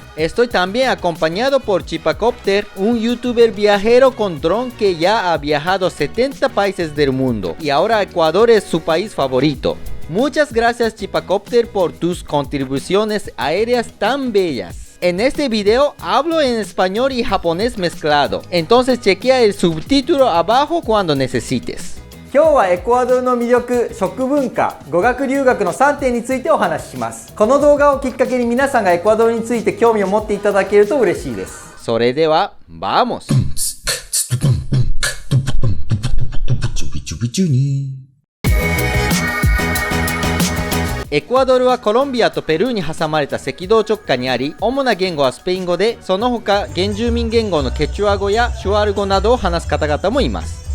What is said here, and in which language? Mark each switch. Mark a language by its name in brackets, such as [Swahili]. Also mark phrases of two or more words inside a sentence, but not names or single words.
[Spanish] Estoy también acompañado por Chipacopter, un youtuber viajero con dron que ya ha viajado a 70 países del mundo y ahora Ecuador es su país favorito. Muchas gracias Chipacopter por tus contribuciones aéreas tan bellas. En este video hablo en español y japonés mezclado, entonces chequea el subtítulo abajo cuando necesites. [Japanese] 今日はエクアドルの魅力、食文化、語学留学の3点についてお話しします。この動画をきっかけに皆さんがエクアドルについて興味を持っていただけると嬉しいです。それでは、vamos! エクアドルはコロンビアとペルーに挟まれた赤道直下にあり、主な言語はスペイン語で、その他原住民言語のケチュア語やシュアル語などを話す方々もいます。